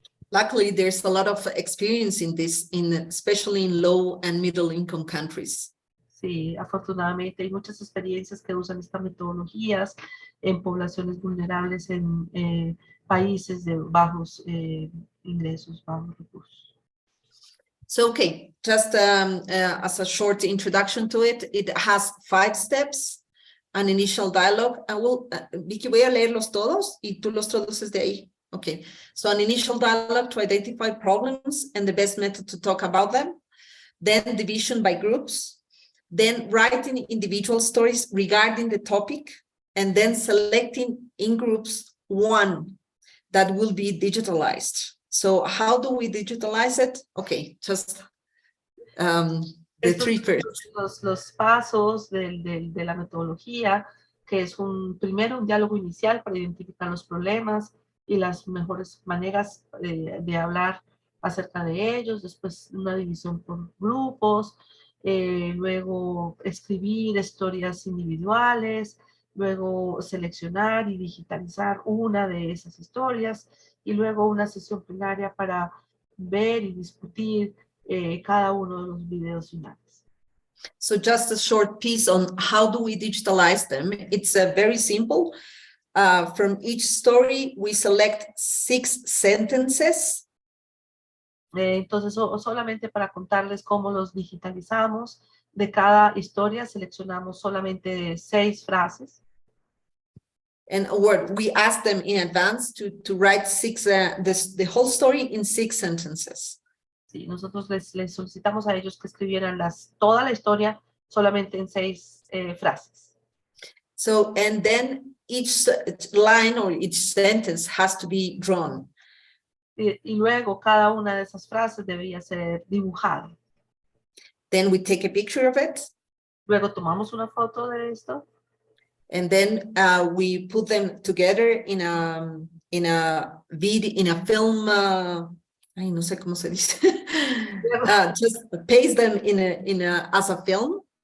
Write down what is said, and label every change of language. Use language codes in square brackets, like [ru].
[en] Luckily, there's a lot of experience in this, especially in low and middle income countries. [es] Sí, afortunadamente hay muchas experiencias que usan estas metodologías en poblaciones vulnerables en países de bajos ingresos, bajos recursos. [en] So, okay, just as a short introduction to it, it has 5 steps, an initial dialogue. I will, [es] Vicky, voy a leerlos todos y tú los traduces de ahí. [en] Okay, so an initial dialogue to identify problems and the best method to talk about them. Then division by groups. Then writing individual stories regarding the topic, and then selecting in groups one that will be digitalized. So how do we digitalize it? Okay, just the 3 first. [es] Los pasos de la metodología, que es primero un diálogo inicial para identificar los problemas y las mejores maneras de hablar acerca de ellos, después una división por grupos, luego escribir historias individuales, luego seleccionar y digitalizar una de esas historias, y luego una sesión plenaria para ver y discutir cada uno de los videos finales. [en] So just a short piece on how do we digitalize them. It's very simple. From each story, we select 6 sentences. [es] Entonces, solamente para contarles cómo los digitalizamos, de cada historia seleccionamos solamente 6 frases. [en] And we ask them in advance to write 6, the whole story in 6 sentences. [es] Sí, nosotros les solicitamos a ellos que escribieran toda la historia solamente en 6 frases. [en] So, and then each line or each sentence has to be drawn. [es] Y luego cada una de esas frases debía ser dibujada. [en] Then we take a picture of it. [es] Luego tomamos una foto de esto. [en] And then we put them together in a video, in a film. [es] Ay, no sé cómo se dice. [en] Just paste them as a film.